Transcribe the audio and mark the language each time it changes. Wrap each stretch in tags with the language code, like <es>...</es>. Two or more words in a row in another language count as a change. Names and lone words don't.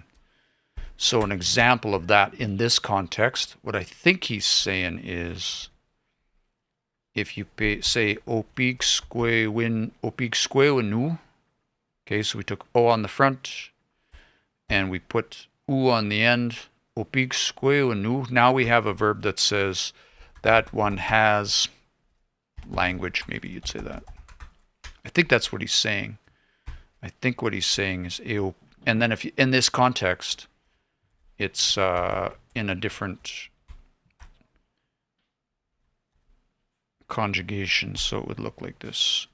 <en>So an example of that in this context, what I think he's saying is, if you say opig sque win nu, okay, so we took O on the front and we put U on the end, opig sque nu. Now we have a verb that says that one has language. Maybe you'd say that. I think that's what he's saying. I think what he's saying is eo, and then if you, in this context, it's in a different conjugation, so it would look like this.</en>